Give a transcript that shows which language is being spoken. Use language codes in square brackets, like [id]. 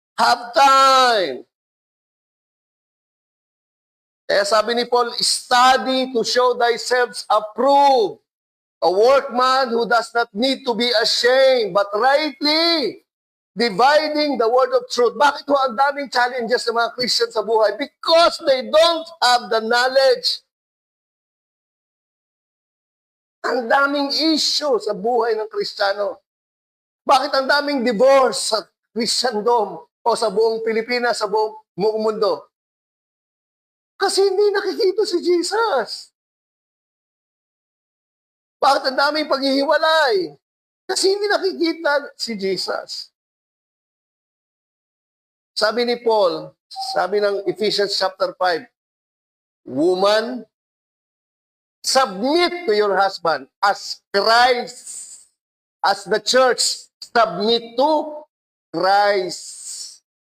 [en] Have time. [tl] Kaya sabi ni Paul, [en] study to show thyself approved, a workman who does not need to be ashamed, but rightly dividing the word of truth. [tl] Bakit ho ang daming challenges ng mga Christian sa buhay? [en] Because they don't have the knowledge. [tl] Ang daming issue sa buhay ng Kristiyano. Bakit ang daming divorce sa Kristiyandom o sa buong Pilipinas, sa buong mundo? Kasi hindi nakikita si Jesus. Bakit ang daming paghihiwalay? Kasi hindi nakikita si Jesus. Sabi ni Paul, sabi ng [en] Ephesians chapter 5, woman, submit to your husband as Christ, as the church, submit to Christ.